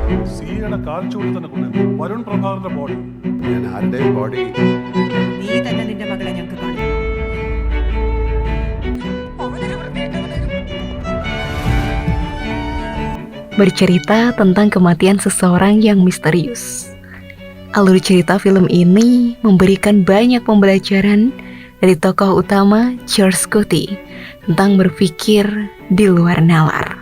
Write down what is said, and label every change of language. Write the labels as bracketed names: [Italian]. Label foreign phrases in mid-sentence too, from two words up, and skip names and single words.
[Malayalam] സിയുടെ കാൽച്ചുവട്ടിൽ തന്നെ കൊണ്ടുവന്നു വരുൺ പ്രഭാകറിന്റെ ബോഡി. ഞാൻ ആരുടെയും ബോഡി നീ തന്നെ നിന്റെ മകളെ ഞങ്ങൾക്ക് കാണും. [Indonesian] Bercerita tentang kematian seseorang yang misterius. Alur cerita film ini memberikan banyak pembelajaran dari tokoh utama George Clooney tentang berpikir di luar nalar.